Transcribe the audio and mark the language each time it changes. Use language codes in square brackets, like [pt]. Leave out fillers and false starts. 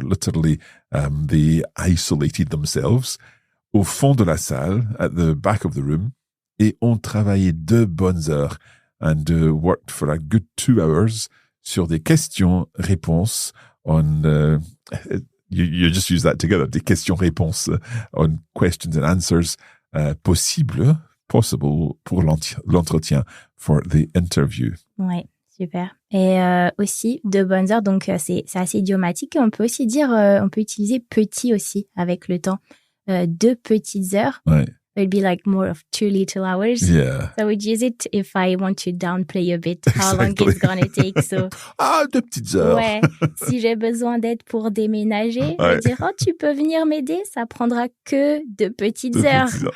[en] Literally, they isolated themselves [fr] au fond de la salle, [en] at the back of the room, [fr] et ont travaillé 2 bonnes heures [en] and worked for a good 2 hours [fr] sur des questions-réponses [en] on you just use that together, [fr] des questions-réponses [en] on questions and answers [fr] possible pour l'entretien [en] for the interview. [fr] Ouais, super. Et aussi 2 bonnes heures, donc c'est assez idiomatique. Et on peut aussi dire, on peut utiliser petit aussi avec le temps. 2 petites heures. Ouais. [en] It would be like more of 2 little hours. Yeah. So I would use it if I want to downplay a bit how long it's gonna take. So [fr] 2 petites heures. ouais, si j'ai besoin d'aide pour déménager, je vais dire oh tu peux venir m'aider, ça prendra que 2 petites heures.